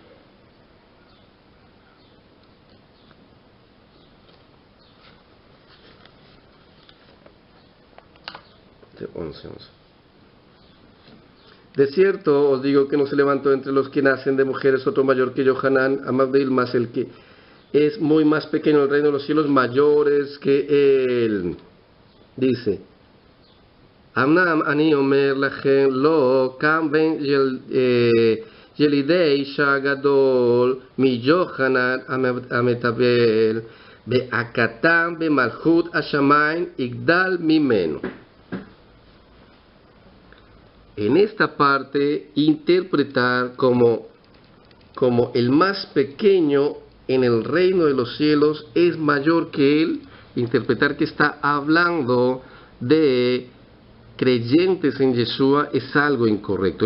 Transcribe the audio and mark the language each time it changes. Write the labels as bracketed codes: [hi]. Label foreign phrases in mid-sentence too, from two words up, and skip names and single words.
[es] 11. De cierto os digo que no se levantó entre los que nacen de mujeres otro mayor que Yohanan Amabdil, más el que es muy más pequeño en el reino de los cielos, mayores que él. Dice: [he] אמנם אני אומר לכם, לא קם בן ילידי אישה גדול מיוחנן המטבל, בהקתם במלכות השמיים יגדל ממנו. [es] En esta parte, interpretar como el más pequeño en el reino de los cielos es mayor que él, interpretar que está hablando de creyentes en Yeshua es algo incorrecto.